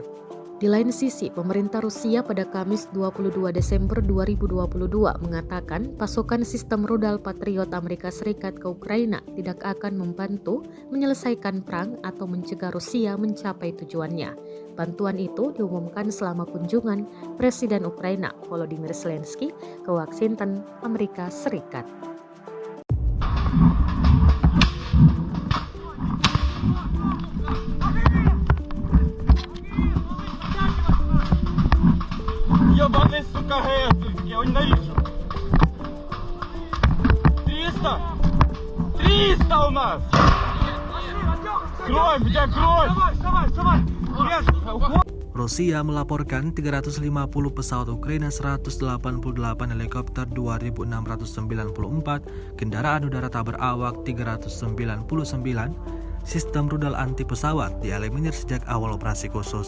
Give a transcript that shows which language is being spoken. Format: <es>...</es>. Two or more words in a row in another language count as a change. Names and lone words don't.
<id>Di lain sisi, pemerintah Rusia pada Kamis 22 Desember 2022 mengatakan pasukan sistem rudal Patriot Amerika Serikat ke Ukraina tidak akan membantu menyelesaikan perang atau mencegah Rusia mencapai tujuannya. Bantuan itu diumumkan selama kunjungan Presiden Ukraina Volodymyr Zelensky ke Washington, Amerika Serikat.</id> <ru>Ебаный, сука, ГС, я его ненавижу. 300! 300 у нас! Кровь, где кровь? Вставай!</ru> <id>Rusia melaporkan 350 pesawat Ukraina, 188 helikopter 2.694, kendaraan udara tak berawak 399, sistem rudal anti pesawat dieliminir sejak awal operasi khusus.</id>